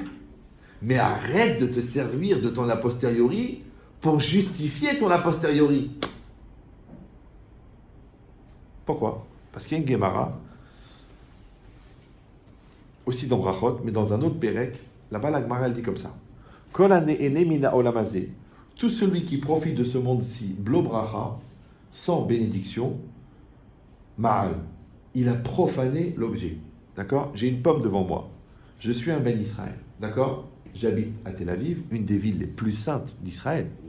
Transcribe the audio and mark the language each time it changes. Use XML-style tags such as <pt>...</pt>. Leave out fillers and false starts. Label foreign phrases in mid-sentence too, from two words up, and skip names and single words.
<fr>Mais arrête de te servir de ton a posteriori pour justifier ton a posteriori. Pourquoi? Parce qu'il y a une Gemara, aussi dans Brachot, mais dans un autre Pérec, là-bas la Gemara elle dit comme ça.</fr> <he>כל הנהנה מנה עולם הזה.</he> <fr>Tout celui qui profite de ce monde-ci,</fr> <he>בלא ברכה,</he> <fr>sans bénédiction, ma'al. Il a profané l'objet. D'accord? J'ai une pomme devant moi. Je suis un</fr> <he>בן ישראל.</he> <fr>D'accord? J'habite à Tel Aviv, une des villes les plus saintes d'Israël.</fr>